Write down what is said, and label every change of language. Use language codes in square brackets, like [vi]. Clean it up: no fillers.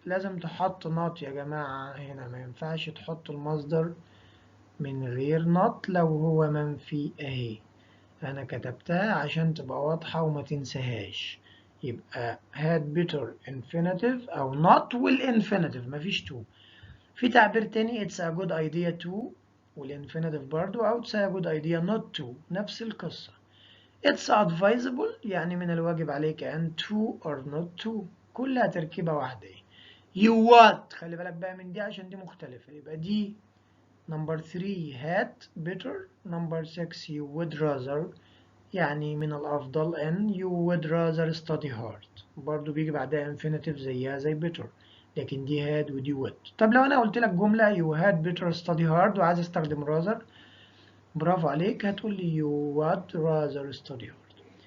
[ar] لازم تحط not يا جماعة هنا، ما ينفعش تحط المصدر من غير not لو هو منفي اهي. أنا كتبتها عشان تبقى واضحة وما تنساهاش. [en] يبقى had better infinitive أو not والinfinitive مفيش to. [ar] في تعبير تاني [en] it's a good idea to والinfinitive برضو، أو it's a good idea not to [ar] نفس القصة. [en] it's advisable [ar] يعني من الواجب عليك أن [en] to or not to [ar] كلها تركيبة واحدة. [en] you would [ar] خلي بالك بقى من دي عشان دي مختلفة. [en] يبقى دي number 3 had better. [ar] number 6 you would rather يعني من الأفضل أن [en] you would rather study hard [ar] برضو بيجي بعدها infinitive زيها زي better، لكن دي had ودي would. طب لو أنا قلت لك جملة [en] you had better study hard [ar] وعايز استخدم rather برافو عليك هتقول لي [en] you would rather study hard.